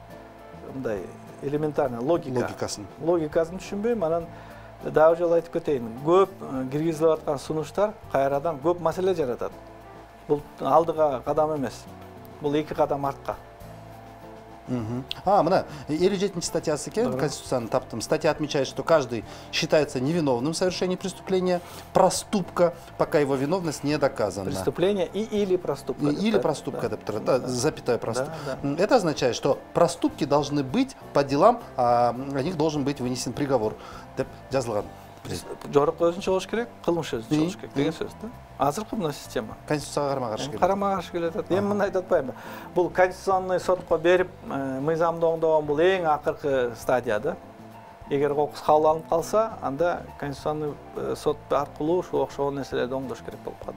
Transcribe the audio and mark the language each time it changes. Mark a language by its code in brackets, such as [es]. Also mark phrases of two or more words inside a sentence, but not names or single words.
[ky] Мындай элементарный логикасын түшүнбөйм. Анан дагы жолу айтып кетейин. Көп киргизилип аткан сунуштар кайрадан көп маселе жаратат. Бул алдыга кадам эмес. Бул 2 кадам артка. Мына 57 статьясы екен, Конституцияны таптым. [ru] Статья отмечает, что каждый считается невиновным в совершении преступления, проступка, пока его виновность не доказана. Преступление или проступка. Или проступка, запятая проступка. Это означает, что проступки должны быть по делам, о них должен быть вынесен приговор. [ky] Жорук өзүнчө болуш керек, кылмыш өзүнчө болуш керек деген сөз да. Азыркы мына система Конституцияга карама-каршы келет. Карама-каршы келет. Эми мындай айтып атпаймынбы? Бул конституционный сотко берип, мыйзамды оңдогон бул эң акыркы стадия да. Эгер кокус кабыл алынып калса, анда конституционный сот аркылуу ушул окшогон нерселерди оңдош керек болуп калат.